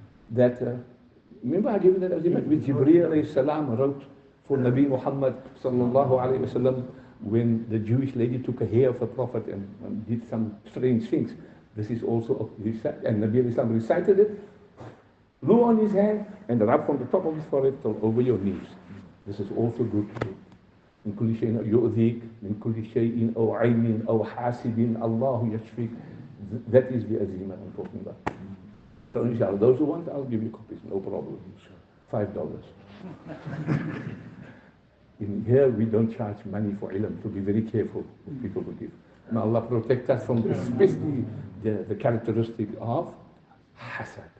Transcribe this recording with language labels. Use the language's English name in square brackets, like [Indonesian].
[English] That, remember I gave you that azimat which Jibreel alayhi salam wrote for Nabi Muhammad sallallahu alayhi wasallam when the Jewish lady took a hair of the Prophet and did some strange things. This is also, and Nabi alayhi salam recited it, blew on his hand, and rub from the top of his forehead till over your knees. This is also good to do. [Arabic] من كل شيء يؤذيك من كل شيء أو عين أو حاسد الله يشفيك. [English] That is the azima I'm talking about. So inshallah, those who want, I'll give you copies, no problem. $5. In here, we don't charge money for ilm, so be very careful with people who give. May Allah protect us from especially the characteristic of hasad.